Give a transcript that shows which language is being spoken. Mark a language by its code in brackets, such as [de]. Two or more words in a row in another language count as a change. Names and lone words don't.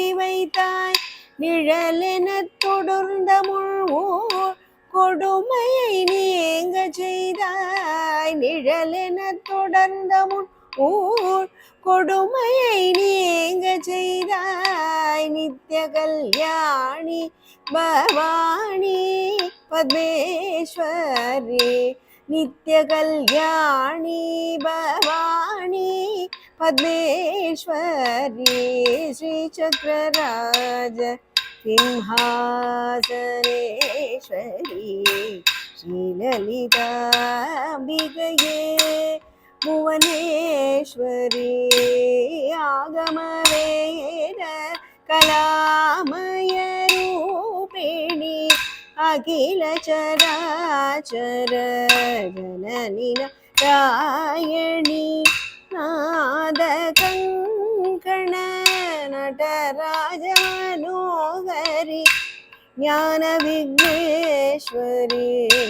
[ta] வைத்தாய் நிழலென தொடர்ந்த முழ்வோர் கொடுமையை நீங்க செய்தாய் நிழலென தொடர்ந்த முழ்வோர் கொடுமையை நீங்க செய்தாய் நித்ய கல்யாணி பவானி பத்மேஸ்வரி நித்ய கல்யாணி [sa] पद्मेश्वरी श्रीचक्रराज सिंहासनेश्वरी श्रीललिताम्बिकये भुवनेश्वरी आगमवेद कलामय रूपिणी अखिल चराचर जननी नारायणी नाद कंकण नटराज मनोहरी ज्ञान विघ्नेश्वरी